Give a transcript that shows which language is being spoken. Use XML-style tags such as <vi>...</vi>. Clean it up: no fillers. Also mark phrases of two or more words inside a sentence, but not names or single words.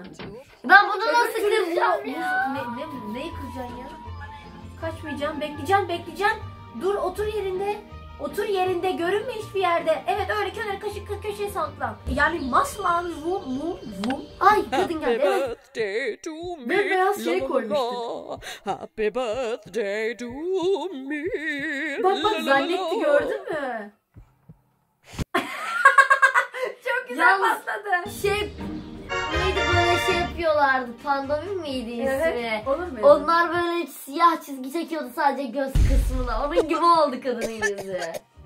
<tr>Ben bunu nasıl kıracağım ya? Neyi kıracaksın ya? Kaçmayacaksın, bekleyeceksin. Dur otur yerinde, görünme hiçbir yerde. Evet öyle köşeye saklan. Yani masmavi vum. Ay kadın geldi, evet.</tr> <en>Birthday to me.</en> <tr>Ve beyaz şey La la koymuştuk. la.</tr> <en>Happy birthday to me.</en> <tr>Bak La la la zannetti, la. gördün mü? Çok güzel Yalnız- patladı. Neydi böyle şey yapıyorlardı? Pandemim miydi ismi? Evet, olur mu? Onlar böyle siyah çizgi çekiyordu sadece göz kısmına. Onun gibi oldu kadının yüzü.</tr>